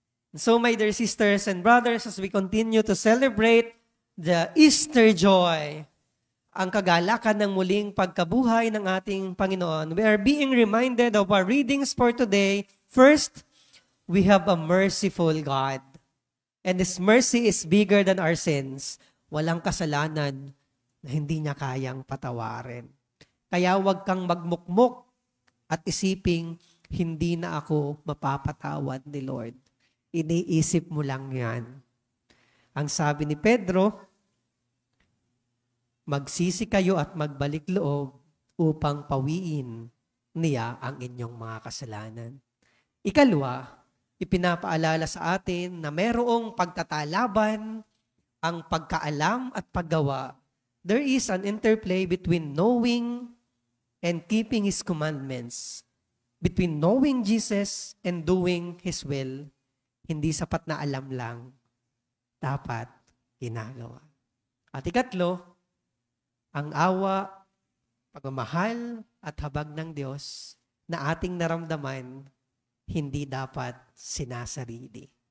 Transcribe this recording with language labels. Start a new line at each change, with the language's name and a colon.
English: And so, my dear sisters and brothers, as we continue to celebrate the Easter joy,
Filipino: ang kagalakan ng muling pagkabuhay ng ating Panginoon,
English: we are being reminded of our readings for today. First, we have a merciful God. And His mercy is bigger than our sins.
Filipino: Walang kasalanan na hindi niya kayang patawarin. Kaya huwag kang magmukmok at isiping, hindi na ako mapapatawad ni Lord. Iniisip mo lang yan. Ang sabi ni Pedro, magsisi kayo at magbalik loob upang pawiin niya ang inyong mga kasalanan. Ikalawa, ipinapaalala sa atin na merong pagtatalaban, ang pagkaalam at paggawa.
English: There is an interplay between knowing and keeping His commandments. Between knowing Jesus and doing His will.
Filipino: Hindi sapat na alam lang. Dapat ginagawa. At ikatlo, ang awa, pagmamahal at habag ng Diyos na ating naramdaman, hindi dapat sinasarili.